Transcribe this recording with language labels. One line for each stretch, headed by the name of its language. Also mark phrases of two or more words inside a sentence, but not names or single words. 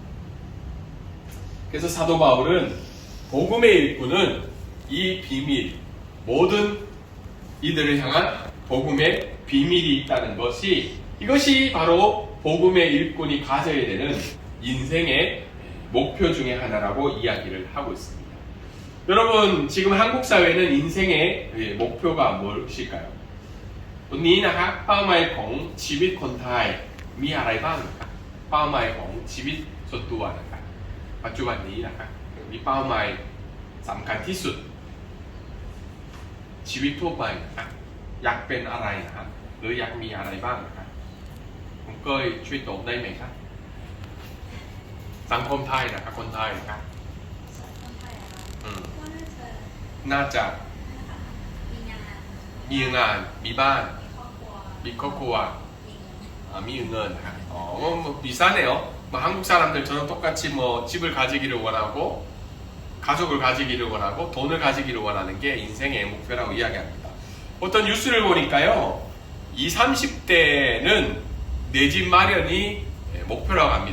Korean: 그래서 사도 바울은 복음의 일꾼은 이 비밀, 모든 이들을 향한 복음의 비밀이 있다는 것이 이것이 바로 복음의 일꾼이 가져야 되는 인생의 목표 중에 하나라고 이야기를 하고 있습니다. 여러분 지금 한국 사회는 인생의 목표가 무엇일까요?
Thai: วันนี้นะครับเป้าหมายของชีวิตคนไทยมีอะไรบ้างนะครับเป้าหมายของชีวิตส่วนตัวนะครับปัจจุบันนี้นะครับมีเป้าหมายสำคัญที่สุด ชีวิตทั่วไปนะครับอยากเป็นอะไรนะครับหรืออยากมีอะไรบ้างนะครับผมก็ช่วยตอบได้ไหมครับสังคมไทยนะครับคนไทยนะครับน่าจะมีงานมีบ้านมีครอบครัวมีเงินนะครับ
Korean: 뭐 비슷하네요. 뭐 한국 사람들처럼 똑같이 뭐 집을 가지기를 원하고 가족을 가지기를 원하고 돈을 가지기를 원하는 게 인생의 목표라고 이야기합니다. 어떤 뉴스를 보니까요. 20, 30대는 내 집 마련이 목표라고 합니다.